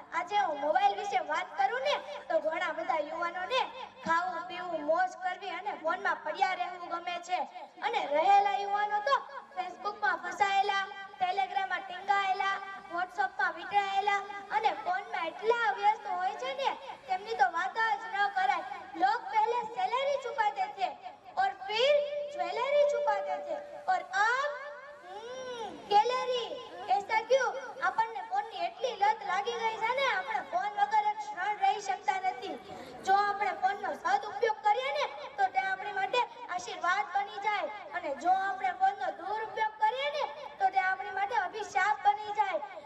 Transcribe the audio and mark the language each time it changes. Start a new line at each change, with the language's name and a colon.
Gujarati: આજે હું મોબાઈલ વિશે વાત કરું ને તો ઘણા બધા યુવાનોને ખાવું પીવું મોજ કરવી અને ફોનમાં પડ્યા રહેવું ગમે છે, અને રહેલા યુવાનો તો ફેસબુકમાં ફસાયેલા, ટેલિગ્રામમાં ટીંગાયેલા, વોટ્સઅપમાં વીંટળાયેલા અને ફોનમાં એટલા વ્યસ્ત હોય છે ને તેમની તો વાત જ ન કરાય.
Hindi: लोग पहले सैलरी चुकाते थे और फिर ज्वेलरी चुकाते थे और अब गैलरी. ऐसा क्यों?
Gujarati: આપણને ફોનની એટલી લત લાગી ગઈ છે ને આપણે ફોન વગર એક ક્ષણ રહી શકતા નથી. જો આપણે ફોનનો સદુપયોગ કરીએ ને તો તે આપણી માટે આશીર્વાદ બની જાય, અને જો આપણે ફોનનો દુરુપયોગ કરીએ ને તો તે આપણી માટે અભિશાપ બની જાય.